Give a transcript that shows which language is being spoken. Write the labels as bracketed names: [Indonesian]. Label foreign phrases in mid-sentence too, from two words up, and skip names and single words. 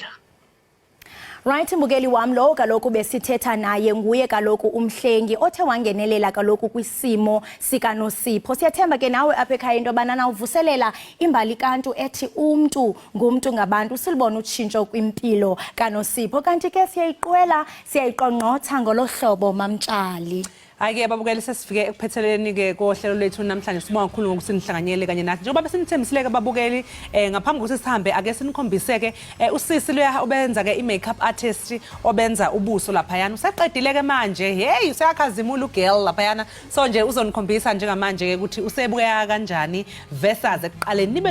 [Xhosa] Right, mbukeli wam, lo kaloku besithetha naye nguye kaloku umhlengi othe wangenelela kaloku kwisimo sikaNosipho. Siyathemba ke nawe apha ekhaya into yobana nawuvuselela imbali kantu ethi umntu ngumntu ngabantu silibona utshintsho kwimpilo kaNosipho. Kanti ke siyayiqongqotha ngolo hlobo mamtshali. [Zulu] Ake babukeli, sesifike ekuphetheleni ke kohlelo lethu namhlanje. Sibonga kakhulu ngokuthi nihlanganyele kanye nathi. Njengoba besinithembisile ke babukeli, ngaphambi kokuthi sihambe ake sinikhombise ke usisi loya obenza ke i- [English] makeup artist [Zulu] obenza ubuso laphayana. Useqedile ke manje. Hey, useyakhazimula ugirl laphayana. So nje uzonikhombisa njengamanje ke ukuthi usebukeka kanjani versus ekuqaleni.